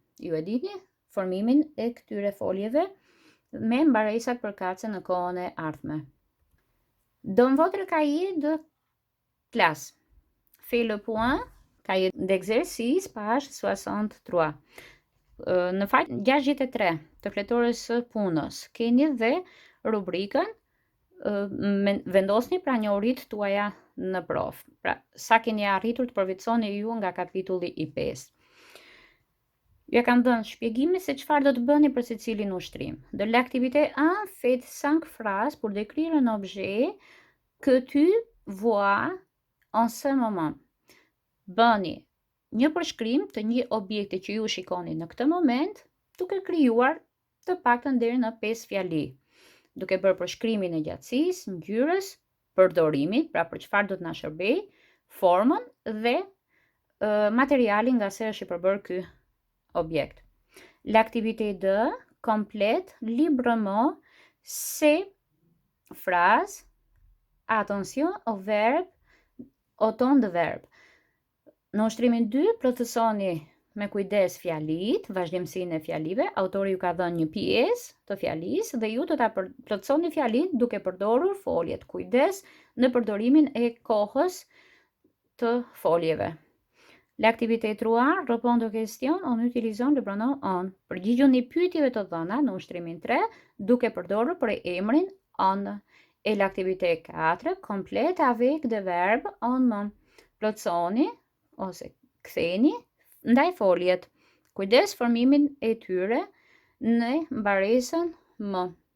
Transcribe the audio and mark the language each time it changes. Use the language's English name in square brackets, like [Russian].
[Albanian] Ju e dini formimin e këtyre foljeve me mbaresat përkatëse në kohën e ardhme. [French] Dans votre cahier de classe, faites le point, cahier d'exercice, page 63. [Albanian] Në faq 63 të fletores së punës, keni dhe rubrikën vendosni pra njohuritë tuaja në prof. Pra, sa keni arritur të përfitoni ju nga kapitulli i 5. Ja kam dhënë shpjegime se çfarë do të bëni për secilin ushtrim. [French] De l'activité 1, faites 5 phrases pour décrire un objet que tu voir en ce moment. [Albanian] Bëni një përshkrim të një objekti që ju shikoni në këtë moment, duke krijuar të paktën deri në 5 fjali, duke bërë përshkrimin e gjatësisë, ngjyrës, përdorimit, pra për çfarë do të na shërbej, formën dhe materialin nga se është i përbërë ky objekt. [French] L'activité 2 complète librement ces phrases. Attention au verbe, au ton de verbe. [Albanian] Në ushtrimin 2, plotësoni me kujdes fjalit, vazhdimsinë e fjalive. Autori ju ka dhënë një pjesë të fjalisë dhe ju do ta plotësoni fjalit duke përdorur foljet. Kujdes në përdorimin e kohës të foljeve. [French] L'activité 3, répondre aux questions en utilisant le pronom on. [Albanian] Përgjigjuni pyetjeve të dhëna në ushtrimin 3 duke përdorur emrin on. [French] Et l'activité 4, complète avec des verbes en main. [Albanian] Plotësoni ose ktheni ndaj foljet. Kujdes formimin e tyre në mbaresën m.